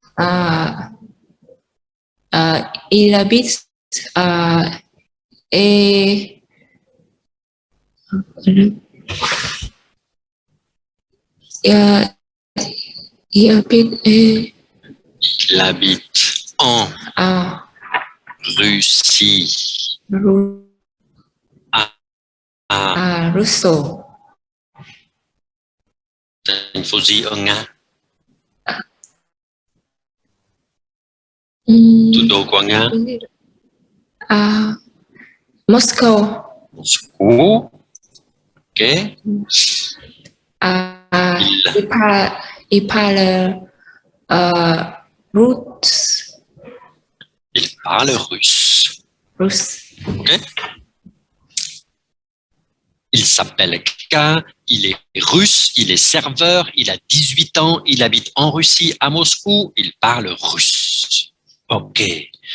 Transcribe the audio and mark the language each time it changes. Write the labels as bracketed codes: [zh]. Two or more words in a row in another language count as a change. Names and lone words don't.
[fr] Il habite et il habite en Russie. Russo. [vi] Thành phố gì ở Nga? Thủ đô của Nga? Moscow. [fr] Moscou. OK. Il parle russe. Il parle russe. OK. Il s'appelle Kika, il est russe, il est serveur, il a 18 ans, il habite en Russie, à Moscou, il parle russe.